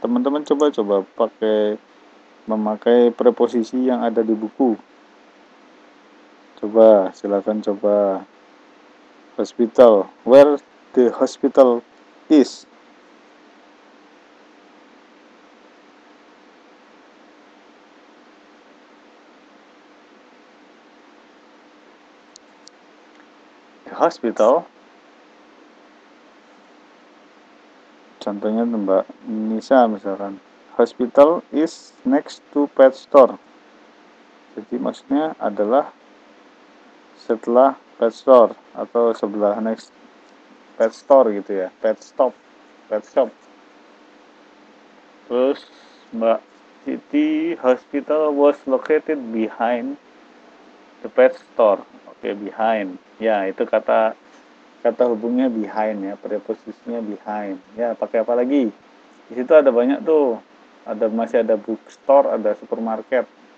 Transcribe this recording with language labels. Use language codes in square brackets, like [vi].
[id] Teman-teman coba memakai preposisi yang ada di buku. Coba, silakan coba. [en] Hospital, where the hospital is. The hospital. [id] Contohnya Mbak Nisa misalkan. [en] Hospital is next to pet store. [id] Jadi maksudnya adalah setelah pet store atau sebelah next pet store gitu ya, pet shop. Terus Mbak Siti, [en] hospital was located behind the pet store. [id] Oke, behind. Ya, itu kata hubungnya behind ya, preposisinya behind. Ya, pakai apa lagi? Di situ ada banyak tuh. Masih ada bookstore, ada supermarket.